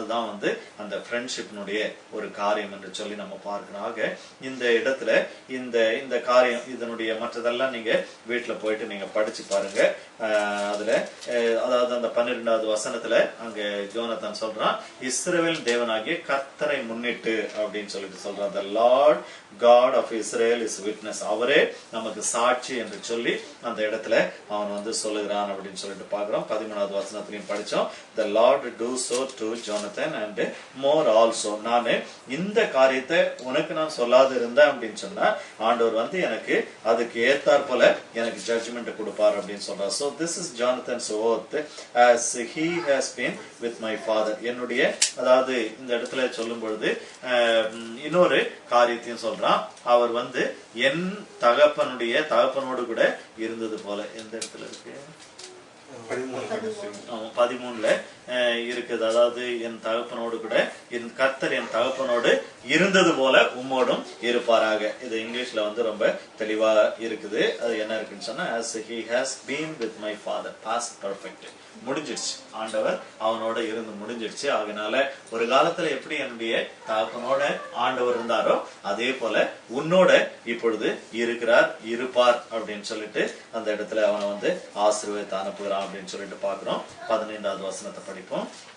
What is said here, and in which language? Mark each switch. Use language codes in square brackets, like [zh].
[ta] அதுதான் வந்து அந்த ஃப்ரெண்ட்ஷிப்னுடைய ஒரு காரியம் என்று சொல்லி நம்ம பார்க்கிறோம். ஆக இந்த இடத்துல இந்த இந்த காரியம் இதனுடைய மற்றதெல்லாம் நீங்க வீட்டுல போயிட்டு நீங்க படிச்சு பாருங்க. அதுல அதாவது அந்த 12வது வசனத்துல அங்க யோனத்தான் சொல்றான், இஸ்ரவேல் தேவனாகிய கர்த்தரை முன்னிட்டு அப்படின்னு சொல்லிட்டு சொல்றான். [en] the Lord God of Israel is witness. [ta] அவரே நமக்கு சாட்சி என்று சொல்லி அந்த இடத்துல அவன் வந்து சொல்லுகிறான் அப்படின்னு சொல்லிட்டு பாக்குறோம். 13வது வசனத்திலையும் படிச்சோம், [en] the Lord do so to Jonathan and more also. [ta] நானு இந்த காரியத்தை உனக்கு நான் சொல்லாது இருந்தேன் அப்படின்னு சொன்னா, ஆண்டவர் வந்து எனக்கு அதுக்கு ஏத்தாற் போல எனக்கு ஜட்ஜ்மெண்ட் கொடுப்பார் அப்படின்னு சொல்றார். [en] so this is Jonathan's oath as he has been with my father. [ta] என்னுடைய அதாவது இந்த இடத்துல சொல்லும் பொழுது இன்னொரு காரியத்தையும் சொல்றான். அவர் வந்து என் தகப்பனோடு கூட இருந்தது போல. எந்த இடத்துல இருக்கு? 13ல இருக்குது. அதாவது என் தகப்பனோடு கூட கர்த்தர் என் தகப்பனோடு இருந்தது போல உம்மோடும் இருப்பாராக. இது இங்கிலீஷ்ல வந்து ரொம்ப தெளிவா இருக்குது. அது என்ன இருக்குன்னு சொன்னா, [en] as he has been with my father, past perfect. [ta] முடிஞ்சிடுச்சு. ஆண்டவர் அவனோட இருந்து முடிஞ்சிடுச்சு. ஆகினால ஒரு காலத்துல எப்படி என்னுடைய தகப்பனோட ஆண்டவர் இருந்தாரோ அதே போல உன்னோட இப்பொழுது இருப்பார் அப்படின்னு சொல்லிட்டு அந்த இடத்துல அவனை வந்து ஆசீர்வாதத்தை அனுப்புகிறான் அப்படின்னு சொல்லிட்டு பாக்குறோம். 15வது வசனத்தை படிப்போம்.